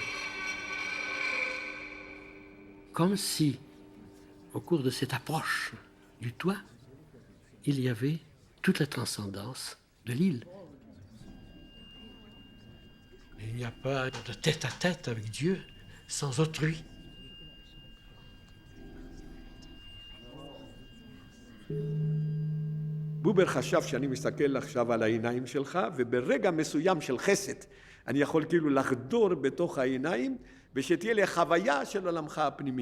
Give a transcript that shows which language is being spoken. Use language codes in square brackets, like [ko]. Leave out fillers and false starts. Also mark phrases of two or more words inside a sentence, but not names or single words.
[fr] Comme si, au cours de cette approche du toi, il y avait toute la transcendance de l'île. Il n'y a pas de tête à tête avec Dieu sans autrui. [he] בובר חשב שאני מסתכל עכשיו על העיניים שלך, וברגע מסוים של חסד, אני יכול כאילו לחדור בתוך העיניים, ושתהיה לי חוויה של עולמך הפנימי.